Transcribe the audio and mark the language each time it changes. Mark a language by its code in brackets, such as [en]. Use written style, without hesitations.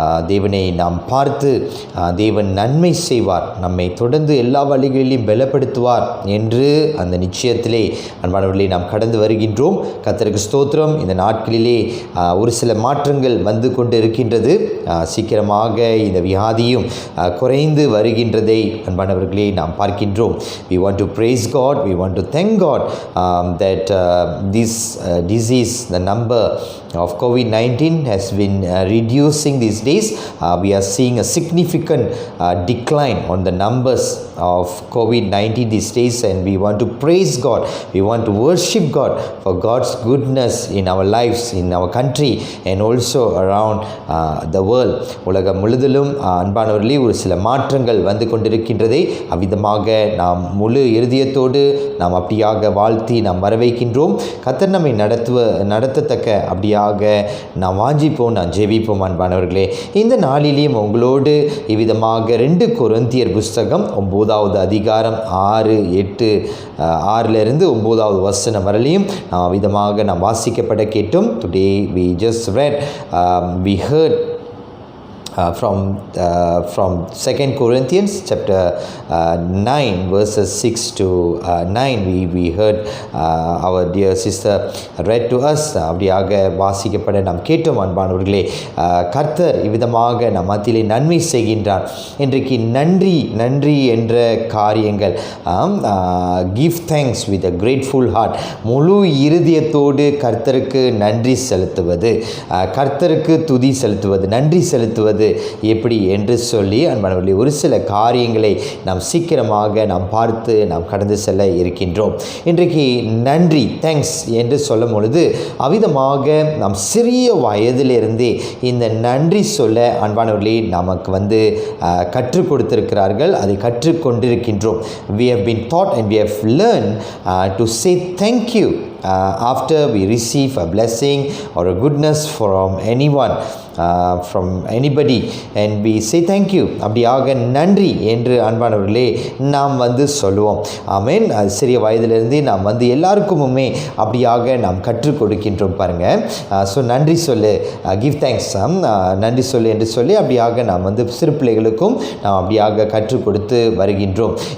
[ta] தேவனை நாம் பார்த்து தேவன் நன்மை செய்வார், நம்மை தொடர்ந்து எல்லா வழிகளிலும் பலப்படுத்துவார் என்று அந்த நிச்சயத்திலே அன்பானவர்களே நாம் கடந்து வருகின்றோம். கர்த்தருக்கு ஸ்தோத்திரம். இந்த நாட்களிலே ஒரு சில மாற்றங்கள் வந்து கொண்டு இருக்கின்றது. சீக்கிரமாக இந்த வியாதியும் குறைந்து வருகின்றதை அன்பானவர்களே நாம் பார்க்கின்றோம். [en] We want to praise God, we want to thank God that this disease, the number of COVID-19 has been reducing these days. We are seeing a significant decline on the numbers of COVID-19 these days, and we want to praise God. We want to worship God for God's goodness in our lives, in our country, and also around the world. [ta] உலகம் முழுதிலும் அன்பானவர்களே ஒரு சில மாற்றங்கள் வந்து கொண்டிருக்கின்றதை அவ்விதமாக நாம் முழு இருதயத்தோடு நாம் அப்படியாக வாழ்த்தி நாம் வரவேற்கின்றோம். கர்த்தர் நம்மை நடத்தத்தக்க அப்படியாக நாம் வாஞ்சிப்போம், நாம் ஜெபிப்போம். அன்பானவர்களே, இந்த நாளிலேயும் உங்களோடு இவ்விதமாக 2 கொரிந்தியர் புஸ்தகம் 9வது அதிகாரம் 6-8 9வது வசனம் வரலையும் நாம் விதமாக நாம் வாசிக்கப்பட கேட்டோம். [en] Today we just read, we heard from 2 Corinthians chapter 9 verses 6 to 9. We heard our dear sister read to us. [ta] அப்படியாக வாசிக்கப்பட நாம் கேட்டோம். அன்பானவர்களே, கர்த்தர் இவ்விதமாக நம் மத்தியிலே நன்மை செய்கின்றார். இன்றைக்கு நன்றி என்ற காரியங்கள், [en] give thanks with a grateful heart, [ta] முழு இருதயத்தோடு கர்த்தருக்கு நன்றி செலுத்துவது, கர்த்தருக்கு துதி செலுத்துவது, நன்றி செலுத்துவது எப்படி என்று சொல்லி அன்பானவர்களே ஒரு சில காரியங்களை நாம் சீக்கிரமாக நாம் பார்த்து நாம் கடந்து செல்ல இருக்கின்றோம். இன்றைக்கு நன்றி, தேங்க்ஸ் என்று சொல்லும் பொழுது அவ்விதமாக நாம் சிறிய வயதிலிருந்தே இந்த நன்றி சொல்ல அன்பானவர்களே நமக்கு கற்றுக் கொடுத்திருக்கிறார்கள், அதை கற்றுக்கொண்டிருக்கின்றோம். [en] We have been taught and we have learned to say thank you after we receive a blessing or a goodness from anyone, from anybody, and we say thank you. [ta] அப்படியாக நன்றி என்று அன்பானவர்களே நாம் சொல்லுவோம். ஆமென். சிறிய வயதிலிருந்து நாம் எல்லாருக்குமே அப்படியாக நாம் கற்றுக் கொடுக்கின்றோம் பாருங்க. ஸோ நன்றி சொல்லு, [en] give thanks, [ta] நன்றி சொல்லு என்று சொல்லி அப்படியாக நாம் சிறு பிள்ளைகளுக்கும் நாம் அப்படியாக கற்றுக் கொடுத்து வருகின்றோம்.